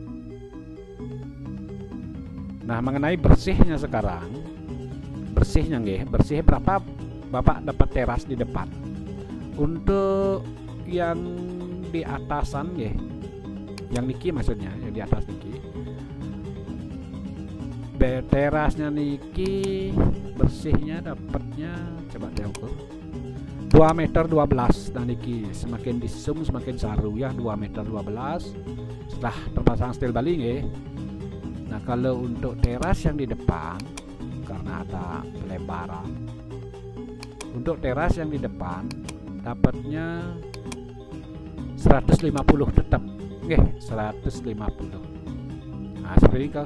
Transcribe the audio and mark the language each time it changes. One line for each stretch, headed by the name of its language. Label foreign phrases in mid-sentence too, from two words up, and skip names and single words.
Indonesian: Nah, mengenai bersihnya sekarang. Bersihnya nggih, bersih berapa Bapak dapat teras di depan. Untuk yang di atasan nggih. Yang niki maksudnya, yang di atas niki. Terasnya niki bersihnya dapatnya coba diukur 2,12 meter. Nah, niki semakin di zoom semakin saru ya, 2,12 meter setelah terpasang steel bali nggih. Nah, kalau untuk teras yang di depan karena ada pelebaran, untuk teras yang di depan dapatnya 150 tetap nggih, 150. Nah, seperti itu.